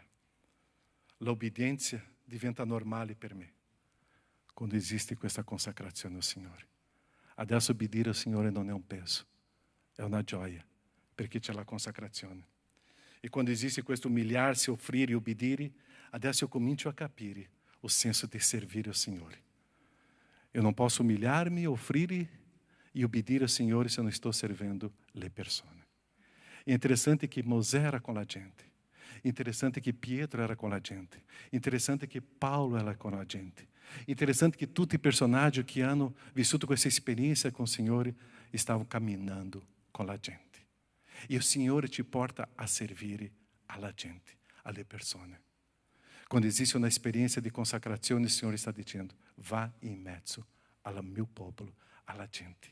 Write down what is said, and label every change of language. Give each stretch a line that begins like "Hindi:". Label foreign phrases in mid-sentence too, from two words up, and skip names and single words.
Italian: L'obbedienza diventa normale per me quando esiste questa consacrazione al Signore. Adesso obbedire al Signore non è un peso, è una gioia, perché c'è la consacrazione. E quando esiste questo umilhar-se, offrire e obbedire, adesso eu comincio a capire o senso di servire al Signore.
Portuguese: Eu não posso humilhar-me,
Italian: offrire e obbedire al Signore
Portuguese: se eu não estou servindo
Italian: le persone.
Portuguese: É interessante que Mosè era com a gente. Interessante que Pietro era com a gente. Interessante que Paulo era com a gente. Interessante que
Italian: tutti i personaggi che hanno vissuto questa esperienza con il Signore stavano camminando con la gente. E il Signore ci porta a servire alla gente, alle persone. Quando esiste una esperienza di consacrazione, il Signore sta dicendo, va in mezzo al mio popolo, alla gente.